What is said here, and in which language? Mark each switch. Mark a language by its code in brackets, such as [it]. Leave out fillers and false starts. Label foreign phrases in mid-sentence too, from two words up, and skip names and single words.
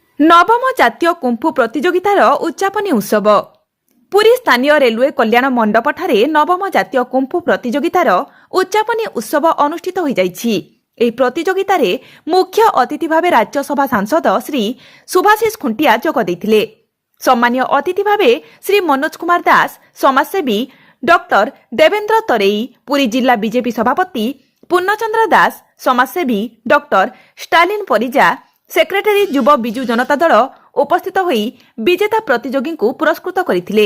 [or] ନବମ ଜାତୀୟ କୁଙ୍ଗଫୁ ପ୍ରତିଯୋଗିତାର ଉଦ୍ଯାପନୀ ଉତ୍ସବ ପୁରୀ ସ୍ଥାନୀୟ ରେଳୱେ କଲ୍ୟାଣ ମଣ୍ଡପଠାରେ ନବମ ଜାତୀୟ କୁଙ୍ଗଫୁ ପ୍ରତିଯୋଗିତାର ଉଦ୍ଯାପନୀ ଉତ୍ସବ ଅନୁଷ୍ଠିତ ହୋଇ ଯାଇଛି। ଏହି ପ୍ରତିଯୋଗିତାରେ ମୁଖ୍ୟ ଅତିଥି ଭାବେ ରାଜ୍ୟସଭା ସାଂସଦ ଶ୍ରୀ ସୁଭାଶିଷ ଖୁଣ୍ଟିଆ ଯୋଗ ଦେଇଥିଲେ। ସମ୍ମାନୀୟ ଅତିଥି ଭାବେ ଶ୍ରୀ ମନୋଜ କୁମାର ଦାସ, ସମାଜସେବୀ ଡକ୍ଟର ଦେବେନ୍ଦ୍ର ତରେଇ, ପୁରୀ ଜିଲ୍ଲା ବିଜେପି ସଭାପତି ପୂର୍ଣ୍ଣଚନ୍ଦ୍ର ଦାସ, ସମାଜସେବୀ ଡକ୍ଟର ଷ୍ଟାଲିନ ପରିଜା, ସେକ୍ରେଟାରୀ ଯୁବ ବିଜୁ ଜନତା ଦଳ ଉପସ୍ଥିତ ହୋଇ ବିଜେତା ପ୍ରତିଯୋଗୀଙ୍କୁ ପୁରସ୍କୃତ କରିଥିଲେ।